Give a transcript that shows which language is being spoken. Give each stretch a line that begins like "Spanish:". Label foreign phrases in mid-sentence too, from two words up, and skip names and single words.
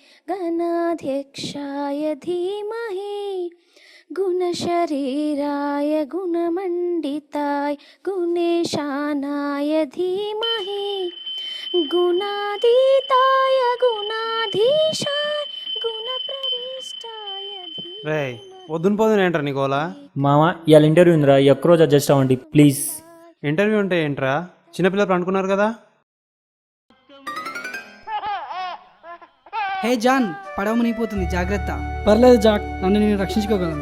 Sanskrit: गणाध्यक्षाय धीमहि गुणशरीराय गुणमण्डिताय गुणेशानाय धीमहि गुणातीताय गुणाधीशाय गुणप्रविष्टाय
Telugu: రే పొద్దున పొద్దున ఏంట్రా నీకోలా? మామ ఇవాళ ఇంటర్వ్యూ ఉందిరా, ఒక్కరోజు అడ్జస్ట్ అవ్వండి ప్లీజ్. ఇంటర్వ్యూ అంటే ఏంట్రా? చిన్నపిల్లలు అనుకున్నారు కదా. హే జాన్, పడవ మునిగిపోతుంది, జాగ్రత్త. పర్లేదు జాక్, నన్ను నేను రక్షించుకోగలను.